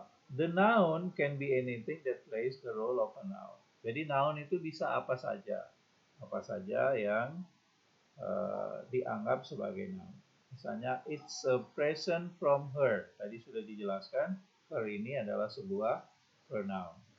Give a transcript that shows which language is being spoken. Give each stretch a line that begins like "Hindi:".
English: The noun can be anything that plays the role of a noun.
Indonesian: Jadi noun itu bisa apa saja yang dianggap sebagai noun.
English: Misalnya, it's a present from her.
Indonesian: Tadi sudah dijelaskan, her ini adalah sebuah pronoun.